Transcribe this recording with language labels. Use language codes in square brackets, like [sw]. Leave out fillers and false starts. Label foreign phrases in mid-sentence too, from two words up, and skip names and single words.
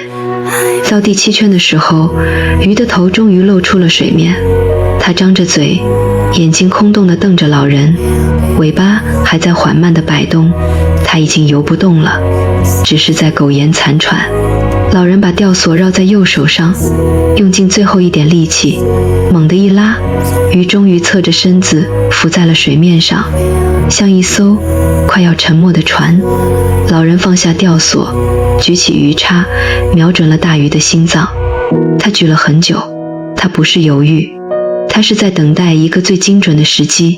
[zh] 到第7圈的時候，魚的頭終於露出了水面，它張着嘴，眼睛空洞地瞪着老人，尾巴還在緩慢地擺動，它已經游不動了，只是在苟延殘喘。老人把吊索繞在右手上，用盡最後一點力氣，猛地一拉，魚終於側着身子浮在了水面上，像一艘快要沉沒的船。老人放下吊索，舉起魚叉，瞄準了大魚的心臟。他舉了很久，他不是猶豫，他是在等待一個最精準的時機。